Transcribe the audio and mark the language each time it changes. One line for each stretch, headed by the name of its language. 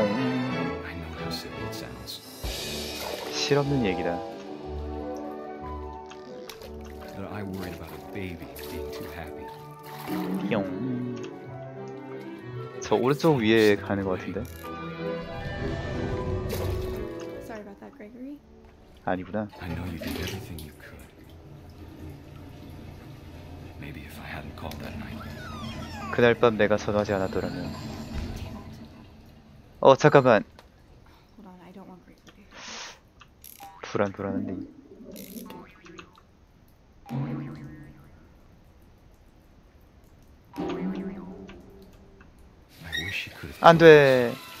English: I know how silly it sounds.
Korean: 실없는 얘기다.
English: But I worried about a baby being too happy. 용.
Korean: 저 오른쪽 위에 가는 것 같은데?
English: Sorry about that, Gregory.
Korean: 아니구나.
English: I know you did everything you could. Maybe if I hadn't called that night.
Korean: 그날 밤 내가 전화하지 않았더라면. 잠깐만.
English: Hold on, I don't want Gregory.
Korean: 불안한데.
English: I wish you could have
Korean: 안 돼.